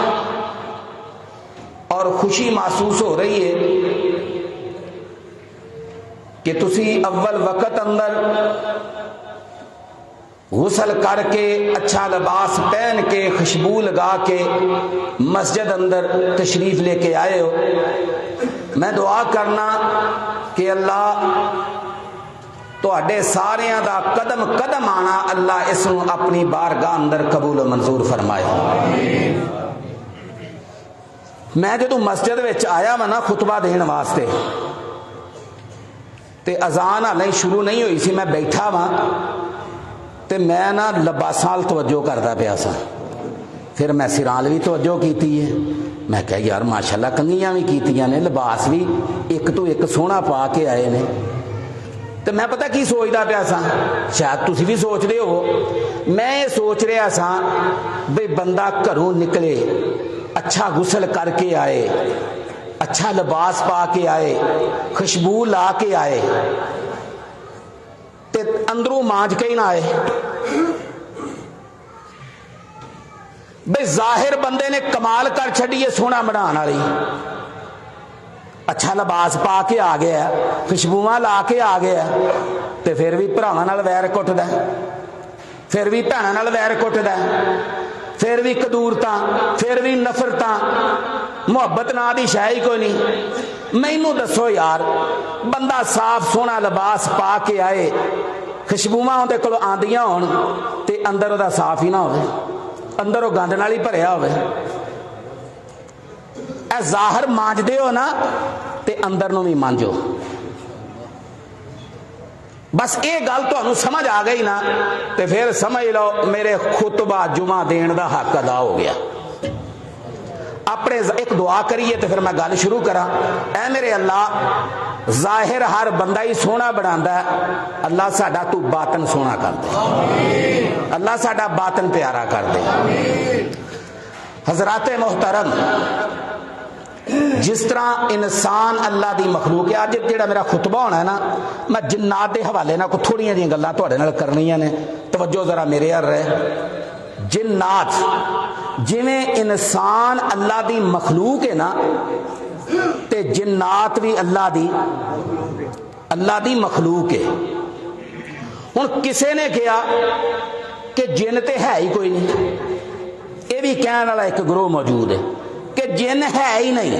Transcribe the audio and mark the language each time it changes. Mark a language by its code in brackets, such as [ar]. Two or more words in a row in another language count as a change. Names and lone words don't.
[ur] اور خوشی محسوس ہو رہی ہے کہ [pa] تسی اول وقت اندر غسل کر کے اچھا لباس پہن کے خوشبو لگا کے مسجد اندر تشریف لے کے آئے ہو میں دعا کرنا کہ اللہ تواڈے ساریاں دا قدم قدم آنا اللہ اس نو اپنی بارگاہ اندر قبول و منظور فرمائے میں جدوں مسجد وچ آیا وا نا خطبہ دین واسطے تے اذان ہلے شروع نہیں ہوئی سی میں بیٹھا وا تے میں نا لباساں توجہ کردا پیا سا پھر میں سرال بھی توجہ کیتی ہے میں کہا یار ماشاءاللہ کنگیاں بھی کیتیاں نے, لباس بھی ایک تو ایک سونا پا کے آئے نے. تو میں پتہ کی سوچدا پیا سا, شاید تسی بھی سوچ رہے ہو, میں یہ سوچ رہا سا بھئی بندہ گھروں نکلے, اچھا غسل کر کے آئے, اچھا لباس پا کے آئے, خوشبو لا کے آئے, تے اندروں مانج کے ہی نہ آئے. بھئی ظاہر بندے نے کمال کر چھڑی ہے سونا بنان والی, اچھا لباس پا کے آ گیا, خوشبواں لا کے آ گیا, تے پھر بھی بھراواں نال ویر کٹدا, پھر بھی بھیناں نال ویر کٹدا, پھر بھی قدورتاں, پھر بھی نفرتاں, محبت نا دی شے ہی کوئی نہیں. مینوں دسو یار, بندہ صاف سونا لباس پا کے آئے, خوشبواں اودے کول آندیاں ہون تے اندر او دا صاف ہی نہ ہوے, اندر وہ گند نال ہی بھریا ہوے. اے ظاہر مانجدے ہو نا تے اندر نو بھی مانجو. بس یہ گل تمہیں سمجھ آ گئی نا تے پھر سمجھ لو میرے خطبہ جمعہ دین دا حق ادا ہو گیا. اپنے ایک دعا کریے تو پھر میں گل شروع کرا. اے میرے اللہ, [ur] ظاہر ہر بندہ ہی سونا بناتا ہے, [pa] اللہ ساڈا تو باطن سونا کر دے, اللہ ساڈا باطن پیارا کر دے. حضرات محترم, جس طرح انسان اللہ دی مخلوق ہے, اج جڑا میرا خطبہ ہونا ہے نا, میں جنات دے حوالے نہ کوئی تھوڑیاں جہاں گلاں تہاڈے نال کرنیاں نے, توجہ ذرا میرے ہر رہے. جنات جویں انسان اللہ دی مخلوق ہے نا, تے جنات بھی اللہ دی مخلوق ہے. ہن کسے نے کہا کہ جن تے ہے ہی کوئی نہیں, [ur] یہ بھی کہنے والا ایک گروہ موجود ہے کہ جن ہے ہی نہیں.